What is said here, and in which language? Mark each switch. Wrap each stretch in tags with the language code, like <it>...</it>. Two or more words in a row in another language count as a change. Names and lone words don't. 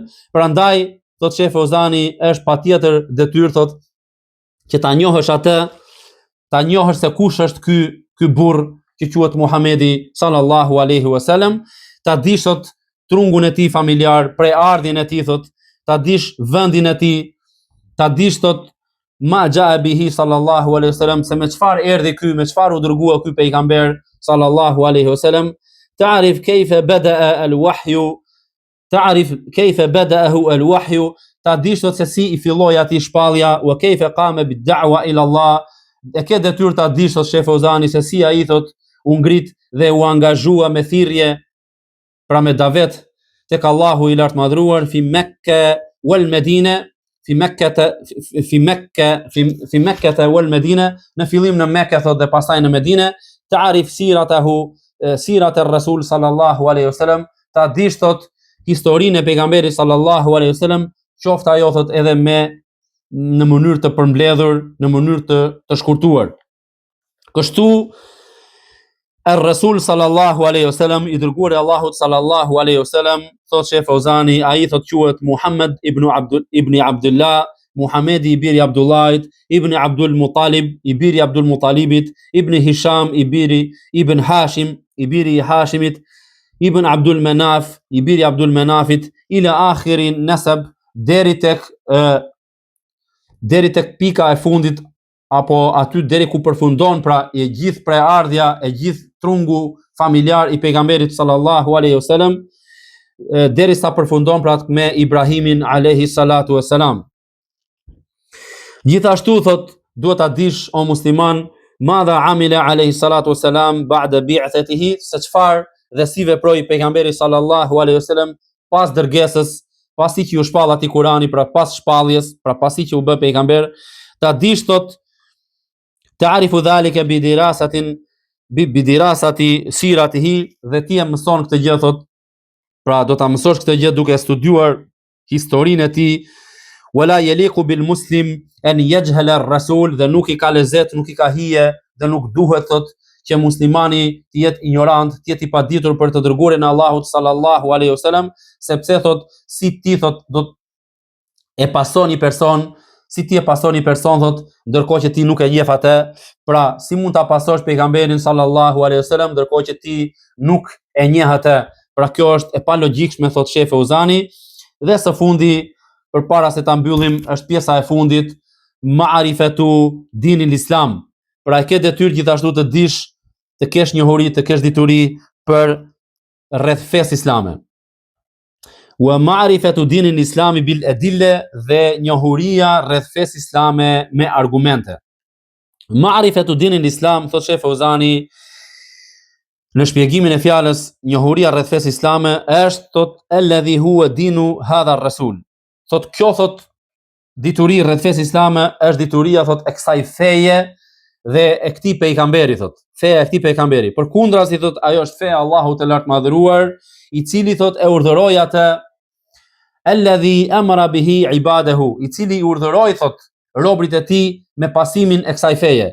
<sq>Prandaj thot Sheh Fauzani, është patjetër detyrë thot që ta njohësh atë, ta njohësh se kush është ky burr që quhet Muhamedi</sq> <ar>صلى الله عليه وسلم,</ar> <sq>ta dish thot trungun e tij familjar, preardhjen e tij thot, ta dish vendin e tij, ta dish thot</sq> <ar>ما جاء به صلى الله عليه وسلم,</ar> <sq>se me çfarë erdhi ky, me çfarë u dërgua ky pejgamber</sq> <ar>صلى الله عليه وسلم. تعرف كيف بدأ الوحي، تعرف كيف بدأه الوحي,</ar> <sq>ta dish se si i filloi atij shpallja,</sq> <ar>وكيف قام بالدعوة إلى الله,</ar> <sq>e ke detyrë ta dish thot Sheh Fauzani se si ai thot u ngrit dhe u angazhua me thirrje, pra me davet tek Allahu i lartë madhruar,</sq> <ar>في مكة والمدينة، في مكة والمدينة,</ar> <sq>në fillim në Mekë thot dhe pastaj në Medinë.</sq> <ar>تعرف سيرة الرسول صلى الله عليه وسلم,</ar> <sq>ta dish thot historinë e pejgamberit</sq> <ar>صلى الله عليه وسلم,</ar> <sq>qoftë ajo thot edhe në mënyrë të përmbledhur, në mënyrë të shkurtuar.</sq> <ar>Kështu الرسول صلى الله عليه وسلم,</ar> <sq>i dërguari i Allahut</sq> <ar>صلى الله عليه وسلم,</ar> <sq>thot Sheh Fauzani, ai thot quhet Muhammad ibn Abdullah, Muhamedi i biri Abdullahit, ibn Abdul Muttalib, i biri Abdul Muttalibit, ibn Hisham, i biri ibn Hashim, i biri i Hashimit, ibn Abdul Manaf, i biri Abdul Manafit,</sq> <ar>إلى آخر النسب,</ar> <sq>deri tek pika e fundit, apo aty deri ku përfundon pra e gjithë preardhja, e gjithë trungu familjar i pejgamberit</sq> <ar>صلى الله عليه وسلم,</ar> <sq>derisa përfundon pra me Ibrahimin</sq> <ar>عليه الصلاة والسلام.</ar> <sq>Gjithashtu thot duhet ta dish o musliman,</sq> <ar>ماذا عمل عليه الصلاة والسلام بعد بعثته,</ar> <sq>se çfarë dhe si veproi pejgamberi</sq> <ar>صلى الله عليه وسلم</ar> <sq>pas dërgesës, pasi që u shpall atij Kurani, pra pas shpalljes, pra pasi që u bë pejgamber, ta dish thot</sq> <ar>تعرف ذلك بدراسة سيرته,</ar> <sq>dhe ti e mëson këtë gjë thot, pra do ta mësosh këtë gjë duke studiuar historinë e tij.</sq> <ar>ولا يليق بالمسلم أن يجهل الرسول,</ar> <sq>dhe nuk i ka lezet, nuk i ka hije, dhe nuk duhet thot që muslimani të jetë ignorant, të jetë i paditur për të dërguarin e Allahut</sq> <ar>صلى الله عليه وسلم,</ar> <sq>sepse thot si ti thot do e pason një person, si ti e pason një person thot, ndërkohë që ti nuk e njeh atë, pra si mund ta pasosh pejgamberin</sq> <ar>صلى الله عليه وسلم</ar> <sq>ndërkohë që ti nuk e njeh atë. Pra kjo është e palogjikshme, thot Sheh Fauzani. Dhe së fundi, përpara se ta mbyllim, është pjesa e fundit,</sq> <ar>معرفة دين الإسلام.</ar> <sq>Pra e ke detyrë gjithashtu të dish, të kesh njohuri, të kesh dituri për rreth fesë islame.</sq> <ar>ومعرفة دين الإسلام بالأدلة,</ar> <sq>dhe njohuria rreth fesë islame me argumente.</sq> <ar>معرفة دين الإسلام,</ar> <sq>thot Sheh Fauzani, në shpjegimin e fjalës njohuria rreth fesë islame, është thot</sq> <ar>الذي هو دين هذا الرسول.</ar> <sq>Thot kjo thot dituri rreth fesë islame është dituria thot e kësaj feje dhe e këtij pejgamberi thot. Feja e këtij pejgamberi. Përkundrazi thot ajo është feja e Allahut të lartë madhëruar, i cili thot e urdhëroi atë</sq> <ar>الذي أمر به عباده,</ar> <sq>i cili i urdhëroi thot robrit e tij me pasimin e kësaj feje.</sq>